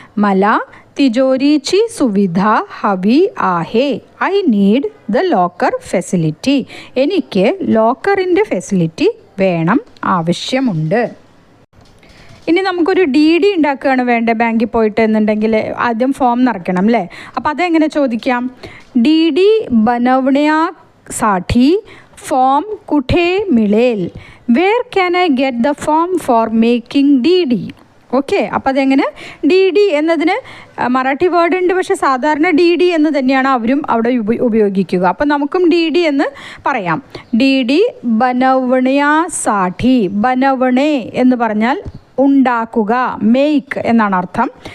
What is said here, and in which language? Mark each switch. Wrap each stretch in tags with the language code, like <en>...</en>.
<mr>മല തിജോരി ചി Suvidha ഹവി ആഹേ,</mr> <en>I need the locker facility,</en> <ml>എനിക്ക് ലോക്കറിൻ്റെ ഫെസിലിറ്റി വേണം, ആവശ്യമുണ്ട്. ഇനി നമുക്കൊരു DD ഉണ്ടാക്കുകയാണ് വേണ്ടത് ബാങ്കിൽ പോയിട്ട് എന്നുണ്ടെങ്കിൽ ആദ്യം ഫോം നിറയ്ക്കണം അല്ലേ. അപ്പോൾ അതെങ്ങനെ ചോദിക്കാം?</ml> <mr>DD बनवण्यासाठी फॉर्म कुठे मिळेल?</mr> <en>Where can I get the form for making DD?</en> <ml>Okay, അപ്പോൾ അതെങ്ങനെ DD എന്നതിന് മറാഠി വേർഡ് ഉണ്ട്, പക്ഷേ സാധാരണ DD എന്ന് തന്നെയാണ് അവരും അവിടെ ഉപയോഗിക്കുക. അപ്പം നമുക്കും DD എന്ന് പറയാം.</ml> <mr>DD बनवण्यासाठी, बनवणे</mr> <ml>എന്ന് പറഞ്ഞാൽ ഉണ്ടാക്കുക, മേക്ക് എന്നാണ് അർത്ഥം.</ml>